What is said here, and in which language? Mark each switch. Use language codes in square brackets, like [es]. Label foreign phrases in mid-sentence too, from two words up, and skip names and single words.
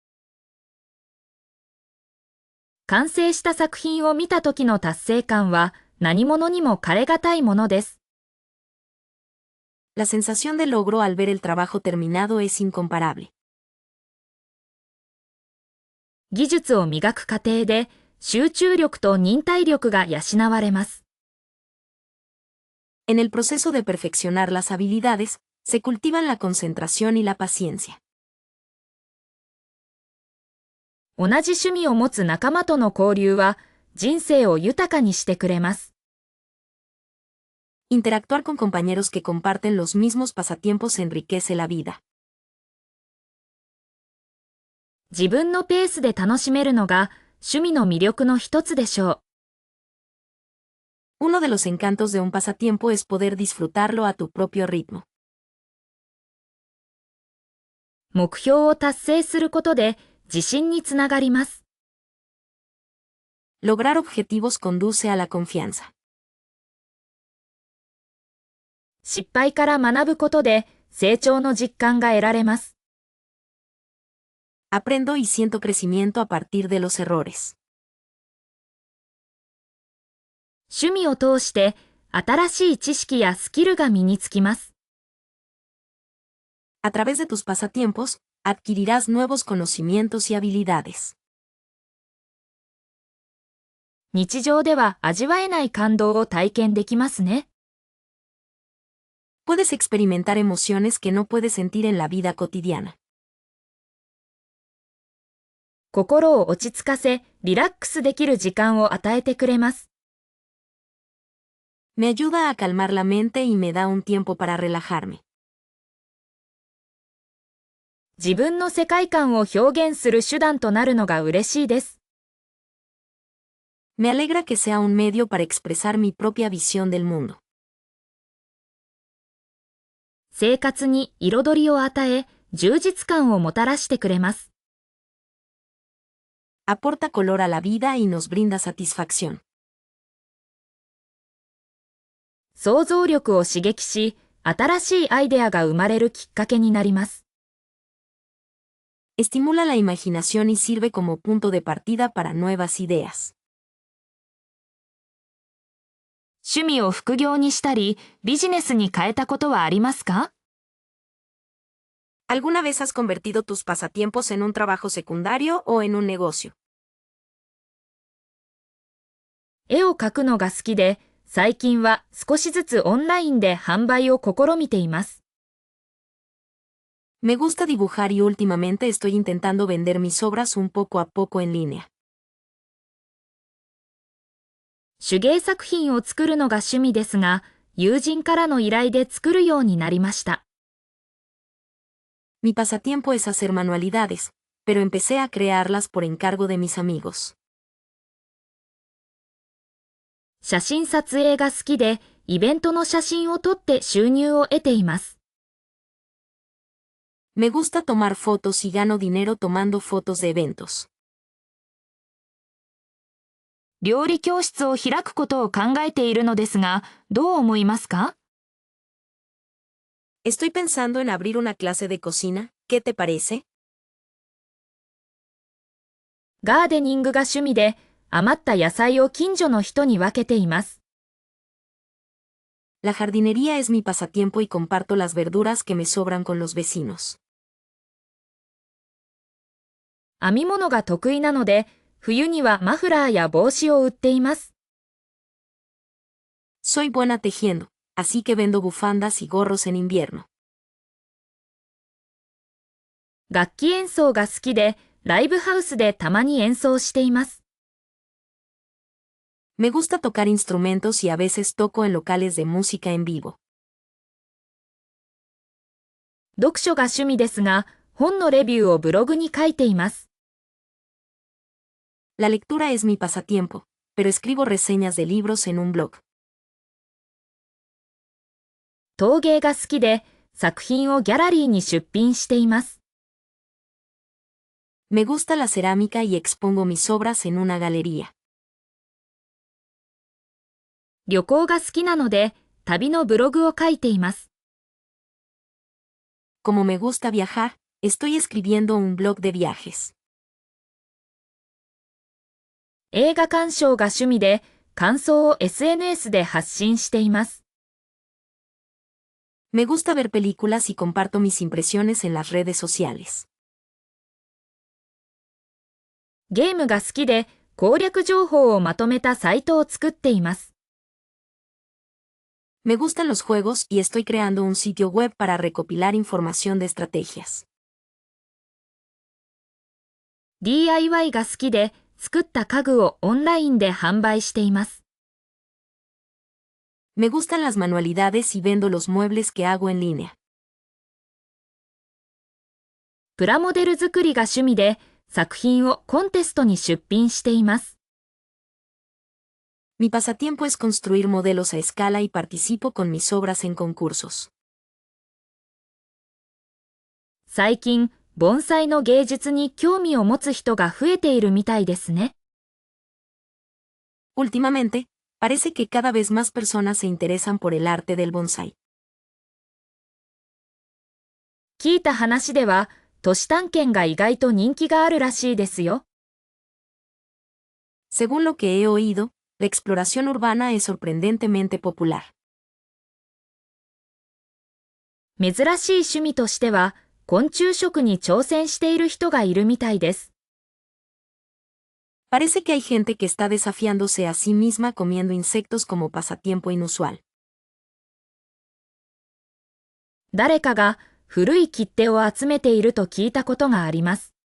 [ja] 完成した作品を見た時の達成感は何物にも代え難いものです。 [es] La sensación de logro al ver el trabajo terminado es incomparable. [ja] 技術を磨く過程で集中力と忍耐力が養われます。 [es] En el proceso de perfeccionar las habilidades, se cultivan la concentración y la paciencia. [ja] 同じ趣味を持つ仲間との交流は人生を豊かにしてくれます。 [es] Interactuar con compañeros que comparten los mismos pasatiempos enriquece la vida. [ja] 自分のペースで楽しめるのが趣味の魅力の一つでしょ [es] う。Uno de los encantos de un pasatiempo es poder disfrutarlo a tu propio ritmo. [ja] 目標を達成することで自信につながります。 [es] Lograr objetivos conduce a la confianza. [ja] 失敗から学ぶことで成長の実感が得られます。 [es] Aprendo y siento crecimiento a partir de los errores. [ja] 趣味を通して新しい知識やスキルが身につきます。 [es] A través de tus pasatiempos, adquirirás nuevos conocimientos y habilidades. [ja] 日常では味わえない感動を体験できますね。 [es] Puedes experimentar emociones que no puedes sentir en la vida cotidiana. [ja] 心を落ち着かせ、リラックスできる時間を与えてくれます。 [es] Me ayuda a calmar la mente y me da un tiempo para relajarme. [ja] 自分の世界観を表現する手段となるのが嬉しいです。 [es] Me alegra que sea un medio para expresar mi propia visión del mundo. [ja] 生活に彩りを与え、充実感をもたらしてくれます。 [es] Aporta color a la vida y nos brinda satisfacción. [ja] 想像力を刺激し、新しいアイデアが生まれるきっかけになります。 [es] Estimula la imaginación y sirve como punto de partida para nuevas ideas. [ja] 趣味を副業にしたり、ビジネスに変えたことはありますか？ [es] ¿Alguna vez has convertido tus pasatiempos en un trabajo secundario o en un negocio? [ja] 絵を描くのが好きで、最近は少しずつオンラインで販売を試みています。 [es] Me gusta dibujar y últimamente estoy intentando vender mis obras un poco a poco en línea. [ja] 手芸作品を作るのが趣味ですが、友人からの依頼で作るようになりました。 [es] Mi pasatiempo es hacer manualidades, pero empecé a crearlas por encargo de mis amigos. [ja] 写真撮影が好きで、イベントの写真を撮って収入を得ています。 [es] Me gusta tomar fotos y gano dinero tomando fotos de eventos. [ja] 料理教室を開くことを考えているのですが、どう思いますか？ [es] Estoy pensando en abrir una clase de cocina, ¿qué te parece? [ja] ガーデニングが趣味で、余った野菜を近所の人に分けています。 [es] La jardinería es mi pasatiempo y comparto las verduras que me sobran con los vecinos. [ja] 編み物が得意なので、冬にはマフラーや帽子を売っています。 [es] Soy buena tejiendo, así que vendo bufandas y gorros en invierno. [ja] 楽器演奏が好きで、ライブハウスでたまに演奏しています。 [es] Me gusta tocar instrumentos y a veces toco en locales de música en vivo. [ja] 読書が趣味ですが、本のレビューをブログに書いています。 [es] La lectura es mi pasatiempo, pero escribo reseñas de libros en un blog. [ja] 陶芸が好きで、作品をギャラリーに出品しています。 [es] Me gusta la cerámica y expongo mis obras en una galería. [ja] 旅行が好きなので、旅のブログを書いています。 [es] Como me gusta viajar, estoy escribiendo un blog de viajes. [ja] 映画鑑賞が趣味で、感想を SNS で発信しています。 [es] Me gusta ver películas y comparto mis impresiones en las redes sociales. [ja] ゲームが好きで、攻略情報をまとめたサイトを作っています。 [es] Me gustan los juegos y estoy creando un sitio web para recopilar información de estrategias. [ja] DIY が好きで、作った家具をオンラインで販売しています。 [es] Me gustan las manualidades y vendo los muebles que hago en línea. [ja] プラモデル作りが趣味で、作品をコンテストに出品しています。 [es] Mi pasatiempo es construir modelos a escala y participo con mis obras en concursos. [ja] 最近、盆栽の芸術に興味を持つ人が増えているみたいですね。 [es] Últimamente, parece que cada vez más personas se interesan por el arte del bonsai. [ja] 聞いた話では、都市探検が意外と人気があるらしいですよ。 [es] Según lo que he oído, la exploración urbana es sorprendentemente popular. [ja] 珍しい趣味としては、昆虫食に挑戦している人がいるみたいです。 [es] Parece que hay gente que está desafiándose a sí misma comiendo insectos como pasatiempo inusual. [ja] 誰かが古い切手を集めていると聞いたことがあります。